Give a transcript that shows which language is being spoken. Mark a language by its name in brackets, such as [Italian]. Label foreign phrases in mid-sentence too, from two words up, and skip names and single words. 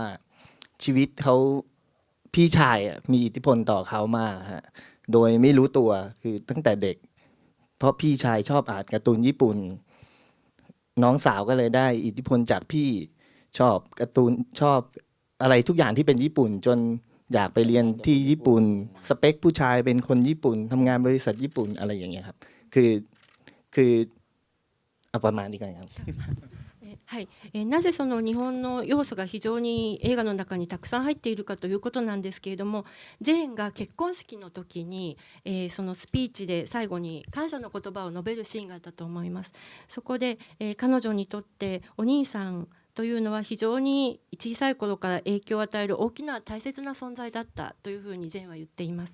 [Thai] ชีวิตเขาพี่ชายอะมีอิทธิพลต่อเขามากฮะโดยไม่รู้ตัวคือตั้งแต่เด็ก เพราะพี่ชายชอบอ่านการ์ตูนญี่ปุ่น น้องสาวก็เลยได้อิทธิพลจากพี่ชอบการ์ตูนชอบอะไรทุกอย่างที่เป็นญี่ปุ่น จนอยากไปเรียนที่ญี่ปุ่น สเปคผู้ชายเป็นคนญี่ปุ่นทำงานบริษัทญี่ปุ่นอะไรอย่างเงี้ยครับคือเอาประมาณนี้กันครับ [Japanese] はい、なぜその日本の要素が非常に映画の中にたくさん入っているかということなんですけれども、ジェーンが結婚式の時に、そのスピーチで最後に感謝の言葉を述べるシーンがあったと思います。そこで、彼女にとってお兄さんというのは非常に小さい頃から影響を与える大きな大切な存在だったというふうにジェーンは言っています。